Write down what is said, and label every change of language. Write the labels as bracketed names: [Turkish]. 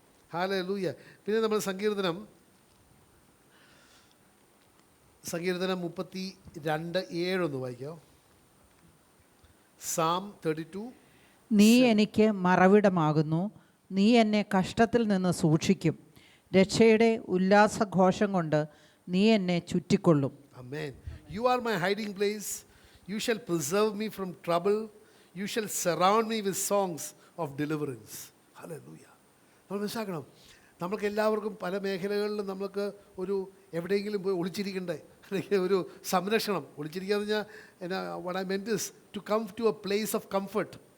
[Malayalam] Hallelujah. പിന്നെ നമ്മൾ സങ്കീർത്തനം 32:7 വായിക്കാം. [English] Psalm 32. [Malayalam] നീ എനിക്ക് മറവിടമാകുന്നു, നീ എന്നെ കഷ്ടത്തിൽ നിന്ന് സൂക്ഷിക്കും, രക്ഷയുടെ ഉല്ലാസഘോഷം കൊണ്ട് നീ എന്നെ ചുറ്റിക്കൊള്ളും. [English] Amen. You are my hiding place. You shall preserve me from trouble. You shall surround me with songs of deliverance. Hallelujah. [Malayalam] നമ്മൾ മനസ്സിലാക്കണം, നമ്മൾക്ക് എല്ലാവർക്കും പല മേഖലകളിലും നമ്മൾക്ക് ഒരു എവിടെയെങ്കിലും പോയി ഒളിച്ചിരിക്കണ്ടേ, അല്ലെങ്കിൽ ഒരു സംരക്ഷണം. ഒളിച്ചിരിക്കുക എന്ന് പറഞ്ഞാൽ എന്നാ, [English] what I meant is to come to a place of comfort.